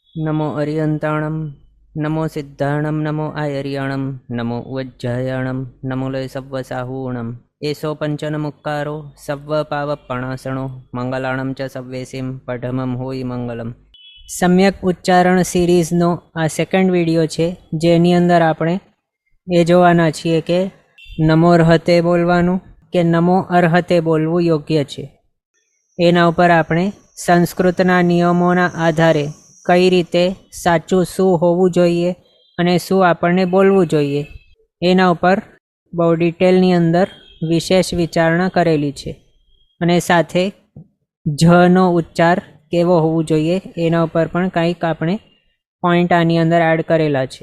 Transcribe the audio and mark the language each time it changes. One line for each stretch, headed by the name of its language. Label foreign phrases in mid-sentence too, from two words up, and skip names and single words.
Prakrit languages: नमो अरियंताणं नमो सिद्धाणं नमो आयर्याणं नमो उज्जयाणं नमो लय सव्वसाहूणं एषो पंचनमुक्कारो सव्वपावपणासणो मंगलाणं च सव्वेसिं पठमं होई मंगलम।
Gujarati: सम्यक ઉચ્ચારણ સિરીઝનો આ
English: second video
Gujarati: છે, જેની અંદર આપણે એ જોવાના છીએ કે નમો અર્હતે બોલવાનું કે નમો અર્હતે બોલવું યોગ્ય છે। એના ઉપર આપણે સંસ્કૃતના નિયમોના આધારે કઈ રીતે સાચું શું હોવું જોઈએ અને શું આપણને બોલવું જોઈએ એના ઉપર બહુ ડિટેલની અંદર વિશેષ વિચારણા કરેલી છે, અને સાથે જનો ઉચ્ચાર કેવો હોવું જોઈએ એના ઉપર પણ કંઈક આપણે પોઈન્ટ આની અંદર એડ કરેલા છે।